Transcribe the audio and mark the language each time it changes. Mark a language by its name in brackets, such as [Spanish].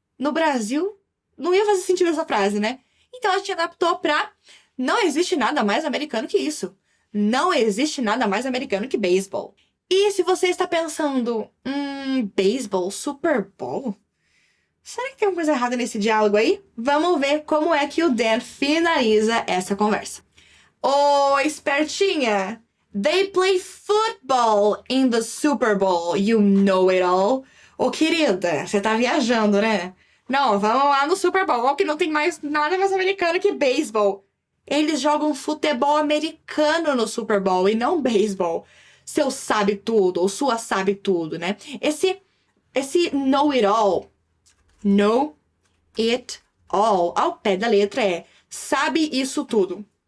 [Portuguese] No Brasil, não ia fazer sentido essa frase, né? Então, a gente adaptou pra não existe nada mais americano que isso. Não existe nada mais americano que beisebol. E se você está pensando, beisebol, Super Bowl? Será que tem alguma coisa errada nesse diálogo aí? Vamos ver como é que o Dan finaliza essa conversa. Ô, espertinha! [English] They play football in the Super Bowl, you know it all. [Portuguese] Ô, querida, você tá viajando, né? Não, vamos lá no Super Bowl, que não tem mais nada mais americano que beisebol. Eles jogam futebol americano no Super Bowl e não beisebol. Seu sabe tudo, ou sua sabe tudo, né? Esse know it all, know it all, ao pé da letra é sabe isso tudo.